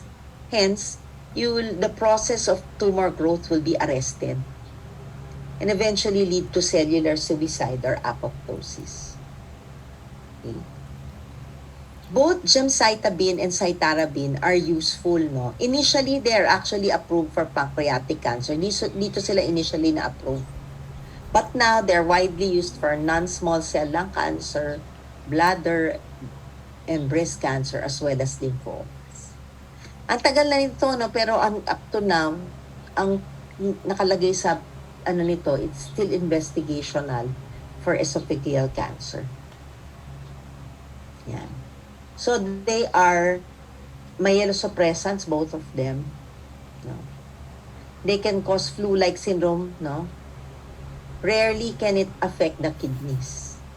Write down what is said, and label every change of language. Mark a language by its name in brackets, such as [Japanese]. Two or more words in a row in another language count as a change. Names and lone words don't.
[English] Hence, the process of tumor growth will be arrested and eventually lead to cellular suicide or apoptosis. Okay. Both gemcitabine and cytarabine are useful, Initially, they are actually approved for pancreatic cancer. [Filipino] Dito sila initially na-approved. [English] But now, they're widely used for non-small cell lung cancer, bladder, and breast cancer, as well as lymphomas. [Filipino] Ang tagal na nito, pero [English] up to now, [Filipino] ang nakalagay sa nito, [English] it's still investigational for esophageal cancer. [Filipino] Yan. [English] So, they are myelosuppressants, both of them. They can cause flu-like syndrome, Rarely can it affect the kidneys.